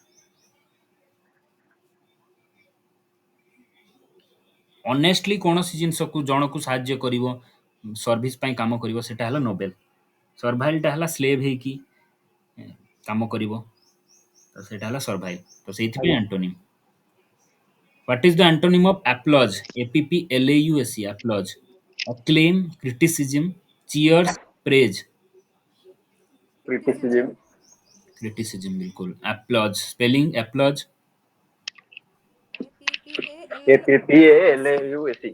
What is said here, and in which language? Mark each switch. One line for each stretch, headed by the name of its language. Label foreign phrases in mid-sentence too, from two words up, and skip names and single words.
Odia: ଅନେଷ୍ଟଲି କୌଣସି ଜିନିଷକୁ ଜଣକୁ ସାହାଯ୍ୟ କରିବ, ସର୍ଭିସ ପାଇଁ କାମ କରିବ, ସେଟା ହେଲା ନୋବେଲ। ସର୍ଭାଇଲଟା ହେଲା ସ୍ଲେଭ ହେଇକି କାମ କରିବ, ତ ସେଇଟା ହେଲା ସର୍ଭାଇଲ। ତ ସେଇଥିପାଇଁ ଆଜ୍ଞା। ଆଣ୍ଟୋନିମ୍।
English: What is the antonym of applause? APPLAUSE, applause. Acclaim, criticism, cheers, praise. क्रिटिसिज्म। Criticism बिल्कुल। applause spelling applause APPALAUSE।